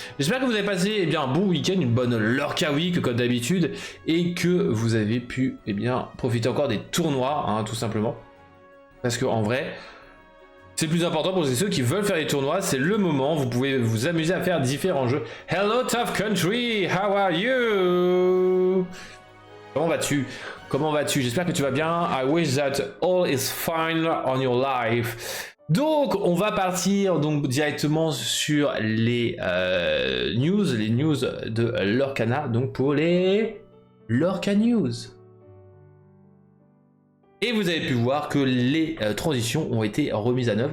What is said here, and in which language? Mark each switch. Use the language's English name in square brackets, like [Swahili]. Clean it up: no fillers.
[French] J'espère que vous avez passé un bon week-end, une bonne Lorca Week comme d'habitude, et que vous avez pu profiter encore des tournois, hein, tout simplement. Parce qu'en vrai... c'est le plus important pour ceux qui veulent faire des tournois, c'est le moment, vous pouvez vous amuser à faire différents jeux. [English] Hello Tough Country, how are you? [French] Comment vas-tu? Comment vas-tu? J'espère que tu vas bien. [English] I wish that all is fine on your life. [French] Donc on va partir donc directement sur les news de Lorcana, donc pour les Lorca News. Et vous avez pu voir que les transitions ont été remises à neuf.